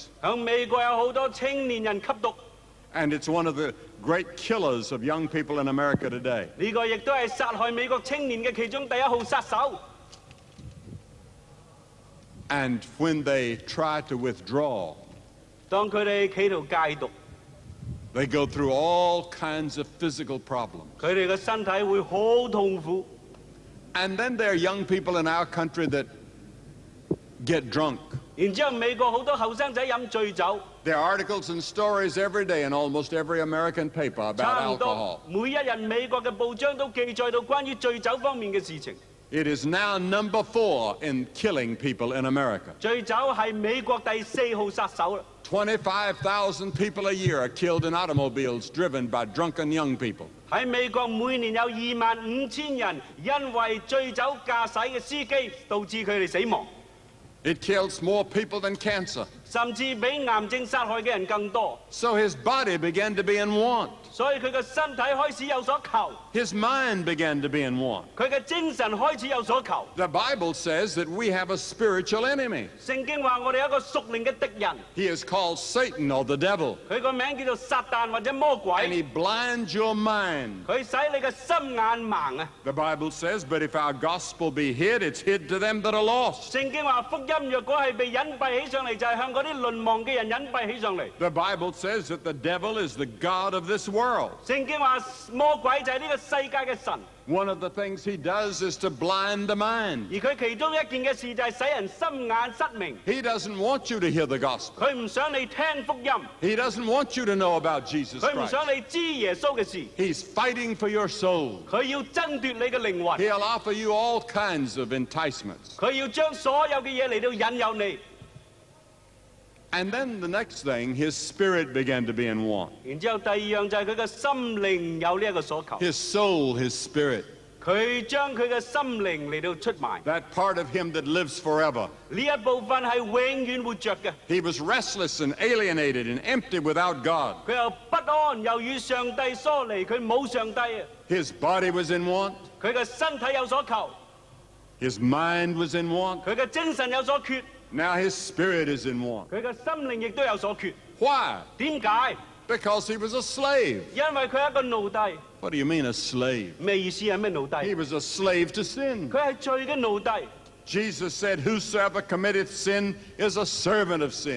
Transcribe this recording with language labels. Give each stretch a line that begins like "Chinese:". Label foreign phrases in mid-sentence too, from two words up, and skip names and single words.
Cantonese: 喺美國有好多青年人吸毒，
English: And it's one of the great killers of young people in America today.
Cantonese: 呢個亦都係殺害美國青年嘅其中第一號殺手。
English: And when they try to withdraw,
Cantonese: 當佢哋企圖戒毒，
English: they go through all kinds of physical problems.
Cantonese: 佢哋嘅身體會好痛苦。
English: And then there are young people in our country that get drunk.
Cantonese: 然之後美國好多後生仔飲醉酒，
English: There are articles and stories every day in almost every American paper about
Cantonese: 差唔多
English: alcohol.
Cantonese: 每一日美國嘅報章都記載到關於醉酒方面嘅事情。
English: It is now number 4 in killing people in America.
Cantonese: 醉酒係美國第4號殺手啦。
English: 25,000 people a year are killed in automobiles driven by drunken young people.
Cantonese: 喺美國每年有25,000人因為醉酒駕駛嘅司機導致佢哋死亡。
English: It kills more people than cancer.
Cantonese: 甚至比癌症殺害嘅人更多。
English: So his body began to be in want.
Cantonese: 所以佢嘅身體開始有所求，
English: His mind began to be in want.
Cantonese: 佢嘅精神開始有所求。
English: The Bible says that we have a spiritual enemy.
Cantonese: 聖經話我哋有一個屬靈嘅敵人，
English: He is called Satan or the devil.
Cantonese: 佢個名叫做撒旦或者魔
English: And
Cantonese: 鬼，
English: he blinds your mind.
Cantonese: 佢使你嘅心眼盲啊！
English: The Bible says, but if our gospel be hid, it's hid to them that are lost.
Cantonese: 聖經話福音若果係被隱蔽起上嚟，就係向嗰啲淪亡嘅人隱蔽起上嚟。
English: The Bible says that the devil is the god of this world.
Cantonese: 聖經話魔鬼就係呢個世界嘅神，
English: One of the things he does is to blind the mind.
Cantonese: 而佢其中一件嘅事就係使人心眼失明。
English: He doesn't want you to hear the gospel.
Cantonese: 佢唔想你聽福音，
English: He doesn't want you to know about Jesus
Cantonese: 佢唔
English: Christ.
Cantonese: 想你知耶穌嘅事，
English: He's fighting for your soul.
Cantonese: 佢要爭奪你嘅靈魂，
English: He'll offer you all kinds of enticements.
Cantonese: 佢要將所有嘅嘢嚟到引誘你。
English: And then the next thing, his spirit began to be in want.
Cantonese: 然之後第二樣就係佢嘅心靈有呢一個所求，
English: His soul, his spirit,
Cantonese: 佢將佢嘅心靈嚟到出賣，
English: that part of him that lives forever.
Cantonese: 呢一部分係永遠活着嘅。
English: He was restless and alienated and empty without God.
Cantonese: 佢又不安，又與上帝疏離，佢冇上帝啊！
English: His body was in want.
Cantonese: 佢嘅身體有所求，
English: His mind was in want.
Cantonese: 佢嘅精神有所缺，
English: Now his spirit is in want.
Cantonese: 佢嘅心靈亦都有所缺。
English: Why?
Cantonese: 點解？
English: Because he was a slave.
Cantonese: 因為佢係一個奴隸。
English: What do you mean a slave?
Cantonese: 咩意思係咩奴
English: He
Cantonese: 隸？
English: was a slave to sin.
Cantonese: 佢係罪嘅奴隸。
English: Jesus said, whosoever committeth sin is a servant of sin.